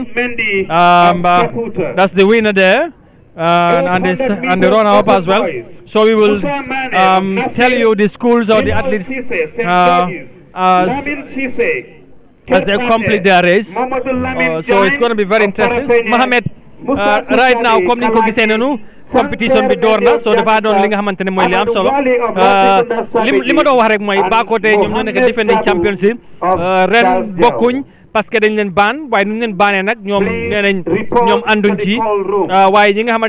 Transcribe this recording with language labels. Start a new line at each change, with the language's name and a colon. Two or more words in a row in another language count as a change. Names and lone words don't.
English: That's the winner there. And the runner-up as well. So we will tell you the schools or the athletes as they complete their race. So it's going to be very interesting. Mohamed, right now,
Wolof: comme ni ko gisee nanu competition bi door na, so dafa doon li nga xamante ne mooy li am solo. li ma doon wax rek mooy Bakoteh ñoom ñoo nekk
English: defending champions
Wolof: yi ren bokkuñ parce que dañ leen baan waaye nu ñu leen baanee nag ñoom nee nañ ñoom ànduñ ci waaye ñi nga xamante